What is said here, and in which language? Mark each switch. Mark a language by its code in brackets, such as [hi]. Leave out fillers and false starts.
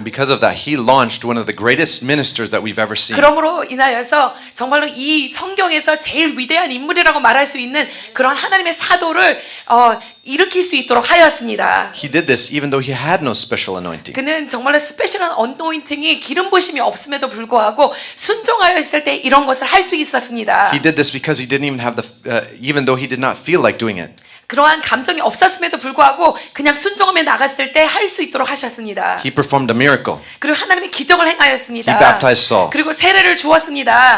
[en] And because of that, he launched one of the greatest ministers that we've ever seen. [ko] 그러므로 인하여서 정말로 이 성경에서 제일 위대한 인물이라고 말할 수 있는 그런 하나님의 사도를 일으킬 수 있도록 하였습니다. [en] He did this even though he had no special anointing. [ko] 그는 정말로 스페셜한 언노인팅이 기름 부심이 없음에도 불구하고 순종하였을 때 이런 것을 할 수 있었습니다. [en] He did this because he didn't even have even though he did not feel like doing it. [ko] 그러한 감정이 없었음에도 불구하고 그냥 순종하며 나갔을 때 할 수 있도록 하셨습니다. [en] He performed a miracle. [ko] 그리고 하나님의 기적을 행하였습니다. [en] He baptized Saul. [ko] 그리고 세례를 주었습니다.